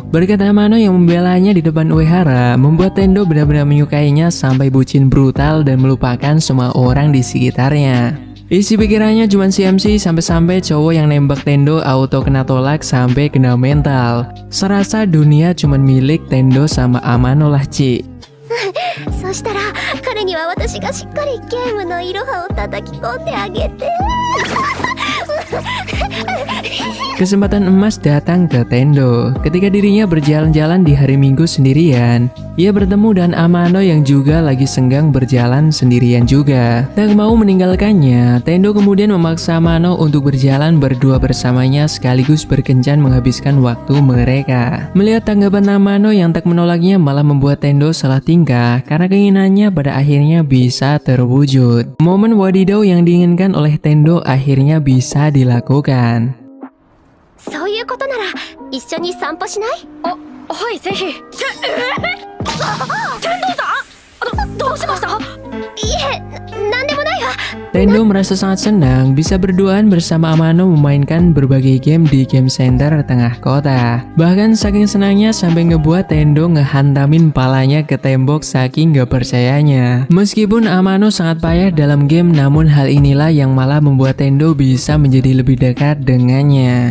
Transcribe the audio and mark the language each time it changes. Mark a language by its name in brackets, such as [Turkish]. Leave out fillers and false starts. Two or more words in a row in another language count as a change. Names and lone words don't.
[Indonesian] Berkat Amano yang membelanya di depan Uehara membuat Tendo benar-benar menyukainya sampai bucin brutal dan melupakan semua orang di sekitarnya. Isi pikirannya cuma CMC sampai-sampai cowok yang nembak Tendo auto kena tolak sampai kena mental. Serasa dunia cuma milik Tendo sama Amano lah, Ci. [Japanese] そしたら彼には私がしっかりゲームのいろはを叩き込んであげて [Indonesian] Kesempatan emas datang ke Tendo ketika dirinya berjalan-jalan di hari Minggu sendirian. Ia bertemu dengan Amano yang juga lagi senggang berjalan sendirian juga. Tak mau meninggalkannya, Tendo kemudian memaksa Amano untuk berjalan berdua bersamanya sekaligus berkencan menghabiskan waktu mereka. Melihat tanggapan Amano yang tak menolaknya malah membuat Tendo salah tingkah karena keinginannya pada akhirnya bisa terwujud. Momen wadidaw yang diinginkan oleh Tendo akhirnya bisa dilakukan. [Japanese] そういうことなら一緒に散歩しない？あ、はいぜひ。天童さん？どうしました？いえ、なんでもないわ。 [Indonesian] Tendo merasa sangat senang bisa berduaan bersama Amano memainkan berbagai game di game center tengah kota. Bahkan saking senangnya sampai ngebuat Tendo ngehantamin palanya ke tembok saking gak percayanya. Meskipun Amano sangat payah dalam game, namun hal inilah yang malah membuat Tendo bisa menjadi lebih dekat dengannya.